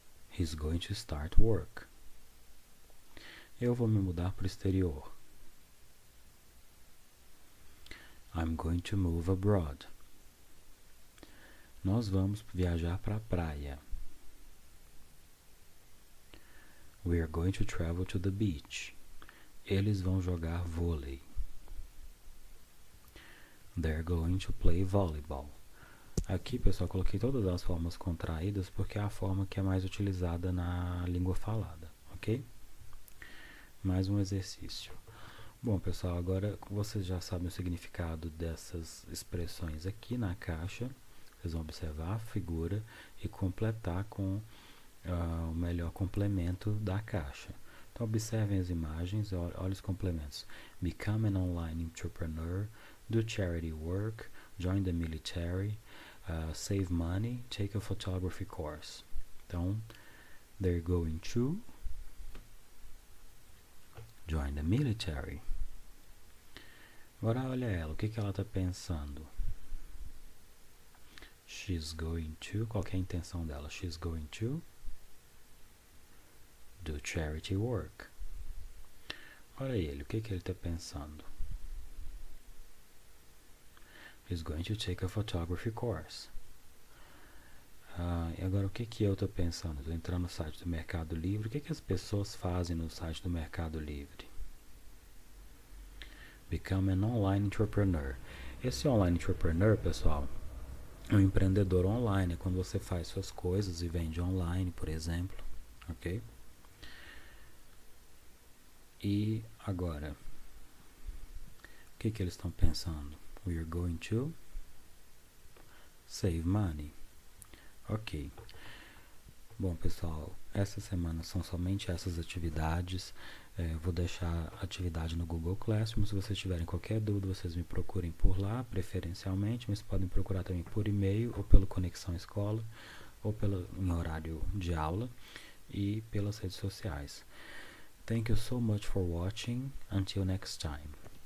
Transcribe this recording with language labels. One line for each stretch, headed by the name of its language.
English: He's going to start work.
Portuguese: Eu vou me mudar para o exterior.
English: I'm going to move abroad.
Portuguese: Nós vamos viajar para a praia.
English: We are going to travel to the beach.
Portuguese: Eles vão jogar vôlei.
English: They're going to play volleyball.
Portuguese: Aqui, pessoal, coloquei todas as formas contraídas porque é a forma que é mais utilizada na língua falada, ok? Mais um exercício. Bom, pessoal, agora vocês já sabem o significado dessas expressões aqui na caixa. Vocês vão observar a figura e completar com o melhor complemento da caixa. Então, observem as imagens, olhem os complementos.
English: Become an online entrepreneur, do charity work, join the military, save money, take a photography course. Então, they're going to join the military.
Portuguese: Agora olha ela, o que ela está pensando?
English: She's going to,
Portuguese: qual que é a intenção dela?
English: She's going to do charity work.
Portuguese: Olha ele, o que ele está pensando?
English: He's going to take a photography course.
Portuguese: E agora o que eu estou pensando? Estou entrando no site do Mercado Livre. O que as pessoas fazem no site do Mercado Livre?
English: Become an online entrepreneur.
Portuguese: Esse online entrepreneur, pessoal, é um empreendedor online. É quando você faz suas coisas e vende online, por exemplo. Ok? E agora, o que eles estão pensando?
English: We are going to save money. Ok.
Portuguese: Bom, pessoal, essa semana são somente essas atividades. Vou deixar a atividade no Google Classroom. Se vocês tiverem qualquer dúvida, vocês me procurem por lá, preferencialmente, mas podem procurar também por e-mail, ou pelo Conexão Escola, ou em horário de aula, e pelas redes sociais.
English: Thank you so much for watching. Until next time.